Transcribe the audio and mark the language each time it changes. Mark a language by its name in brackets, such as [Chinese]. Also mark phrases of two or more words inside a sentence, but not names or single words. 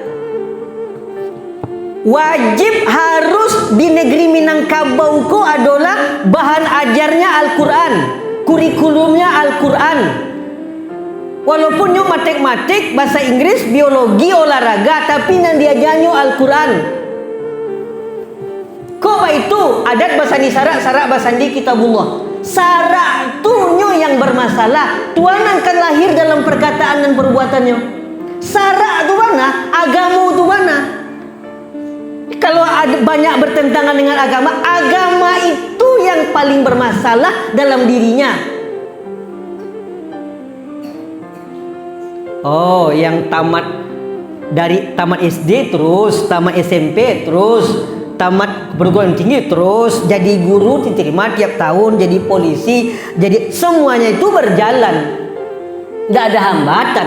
[Indonesian] Wajib harus di negeri Minangkabau ko adalah bahan ajarnya Al-Qur'an, kurikulumnya Al-Qur'an. Walaupun nyo matematik, bahasa Inggris, biologi, olahraga, tapi nan diajarnya Al-Qur'an. [Minangkabau] Kok itu adat basandi sarak basandi kitabullah. Sarak tunyo yang bermasalah. [Indonesian] Tuanan kan lahir dalam perkataan dan perbuatannya. Sarak tu mana? Agama tu mana? Kalau ada banyak bertentangan dengan agama itu yang paling bermasalah dalam dirinya. Oh, yang tamat SD terus, tamat SMP terus, tamat perguruan tinggi terus, jadi guru diterima tiap tahun, jadi polisi, jadi semuanya itu berjalan, nggak ada hambatan.